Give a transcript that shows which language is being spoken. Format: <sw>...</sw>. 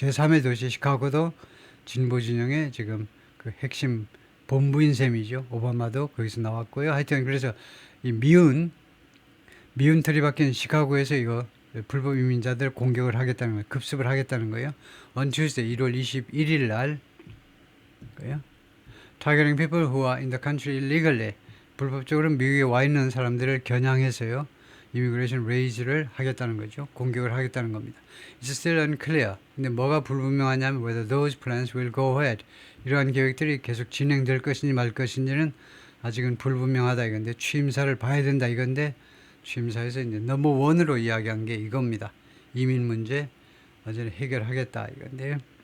<ko>제3의 도시 시카고도 진보 진영의 지금 그 핵심 본부인 셈이죠. 오바마도 거기서 나왔고요. 하여튼 그래서 이 미운 틀이 박힌 시카고에서 이거 불법 이민자들 공격을 하겠다는 거예요. 급습을 하겠다는 거예요.</ko> <en>On Tuesday,</en> <ko>1월 21일 날</ko> <en>targeting people who are in the country illegally.</en> <ko>불법적으로 미국에 와 있는 사람들을 겨냥해서요. 이미그레이션 레이즈를 하겠다는 거죠. 공격을 하겠다는 겁니다.</ko> <en>It's still unclear.</en> <ko>근데 뭐가 불분명하냐면</ko> <en>whether those plans will go ahead.</en> <ko>이러한 계획들이 계속 진행될 것인지 말 것인지는 아직은 불분명하다 이건데 취임사를 봐야 된다 이건데 취임사에서 이제 넘버 원으로 이야기한 게 이겁니다. 이민 문제 완전히 해결하겠다 이건데요.</ko>